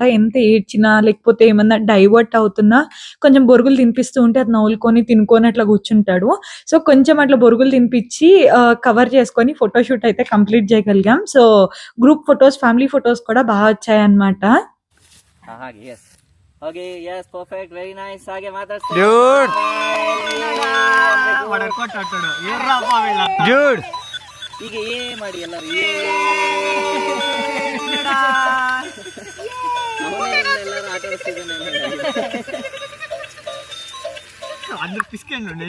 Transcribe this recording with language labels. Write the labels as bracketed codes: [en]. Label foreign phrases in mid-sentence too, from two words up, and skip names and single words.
[te] ఎంత ఏడ్చినా లేకపోతే ఏమన్నా డైవర్ట్ అవుతున్నా కొంచెం బొరుగులు తినిపిస్తూ ఉంటే అది నవ్వులుకొని తినుకొని అట్లా కూర్చుంటాడు. సో కొంచెం అట్లా బొరుగులు తినిపించి కవర్ చేసుకొని ఫోటోషూట్ అయితే కంప్లీట్ చేయగలిగాం. సో [en] group photos, family photos [te] కూడా బాగా వచ్చాయి అనమాట. [kn] ಹಾಗೆ [en] yes okay yes perfect very nice [kn] ಹಾಗೆ ಮಾತಾಡ್ತಾ [en] dude dude [kn] ಈಗ ಮಾಡಿ ಎಲ್ಲರೂ ಎಲ್ಲರೂ ಆಟ ಆಡ್ತಿದ್ದಾನೆ [te] అందరు పిసుకండి